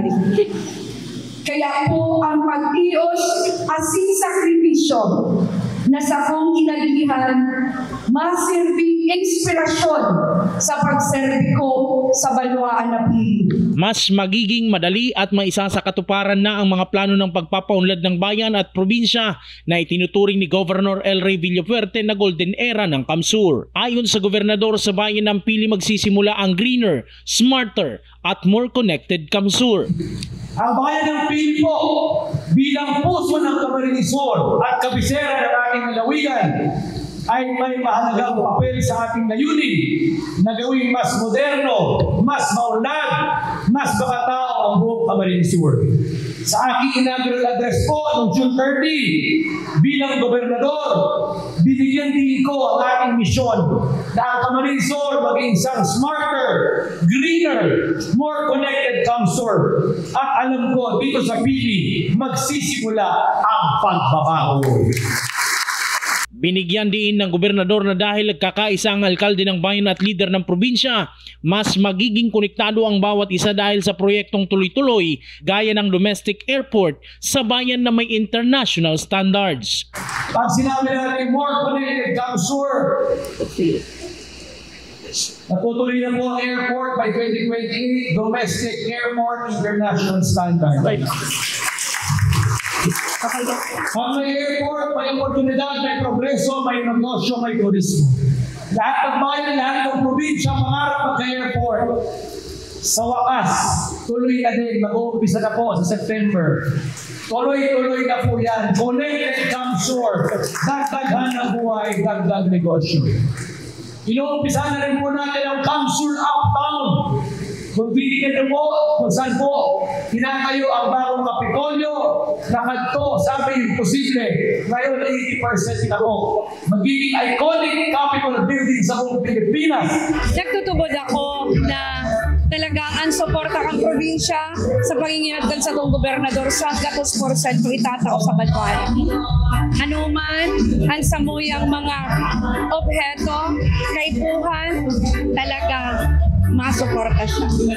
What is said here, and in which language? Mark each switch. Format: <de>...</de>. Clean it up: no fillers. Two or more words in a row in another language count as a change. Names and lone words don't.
<bik>Kaya po ang pag-tios asin sakripisyo na sa kong inalihan masirbing inspirasyon sa pagserbi ko sa Banwaan na Pili.</bik> <tl>Mas magiging madali at maisa sa katuparan na ang mga plano ng pagpapaunlad ng bayan at probinsya na itinuturing ni Governor El Rey Villafuerte na</tl> <en>golden era</en> <tl>ng CamSur. Ayon sa gobernador, sa bayan ng Pili magsisimula ang</tl> <en>greener, smarter</en> <tl>at</tl> <en>more connected</en> <tl>CamSur. Ang bayan ng Pili po bilang puso ng Camarines Sur at kabisera ng ating lalawigan ay may mahalagang papel sa ating layunin na gawing mas moderno, mas maunlad, mas makatao ang buong Camarines Sur. Sa aking inaugural address po noong June 30, bilang gobernador, binigyan din ko ang ating misyon na ang Camarines Sur maging isang</tl> <en>smarter, greener, more connected</en> <tl>CamSur. At alam ko, dito sa Pili, magsisimula ang pagbabago. Binigyan din ng gobernador na dahil kakaisa ang alkalde ng bayan at leader ng probinsya, mas magiging konektado ang bawat isa dahil sa proyektong tuloy-tuloy gaya ng</tl> <en>domestic airport</en> <tl>sa bayan na may</tl> <en>international standards.</en> <tl>Pag sinabi natin</tl> <en>more connected</en> <tl>Kamsur, natutuloy na po ang airport by 2028,</tl> <en>domestic airport international standard.</en> <tl>Pag may airport, may oportunidad, may progreso, may negosyo, may turismo. Lahat ng bayan, lahat ng probinsya, pangarap magka-airport. Sa wakas, tuloy na din, mag-uumpisa na po sa September. Tuloy-tuloy na po yan. Connected Kamsur, dagdagan ng buhay, dagdag negosyo. Inuumpisa na rin po natin ang Kamsur Uptown. Kung bibigyan na po, kung saan po, hinatayo ang bagong Kapitolyo, nakadto, sabi imposible. Ngayon, 80% na po. Magiging</tl> <en>iconic Capitol building</en> <tl>sa buong Pilipinas.</tl> <bik>Nagtutubod ako na talagang ang suporta kang probinsya sa panginginatgan sa itong gobernador sa 100% itatao sa bantuan. Ano man ang samuyang mga obheto, kaipuhan, talagang masuporta siya.</bik>